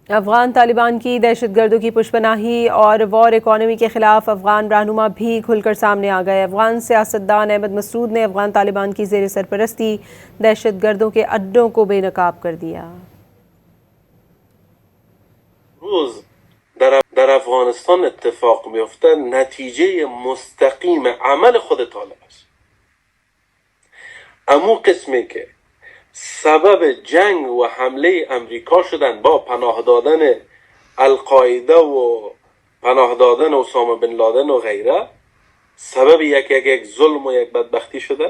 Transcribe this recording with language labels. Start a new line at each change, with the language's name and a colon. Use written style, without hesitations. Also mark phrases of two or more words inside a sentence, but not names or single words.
Urdu: افغان طالبان کی دہشتگردوں کی پشپناہی اور
English: war economy
Urdu: کے خلاف افغان رہنما بھی کھل کر سامنے آ گئے. افغان سیاستدان احمد مسعود نے افغان طالبان کی زیر سرپرستی دہشتگردوں کے اڈوں کو بے نقاب کر دیا.
Persian: रोज در افغانستان اتفاق میفته نتیجه مستقیم عمل خود طالب است. امو قسمی که سبب جنگ و حمله امریکا شدن با پناه دادن القاعده و پناه دادن اسامه بن لادن و غیره، سبب یک ظلم و یک بدبختی شده.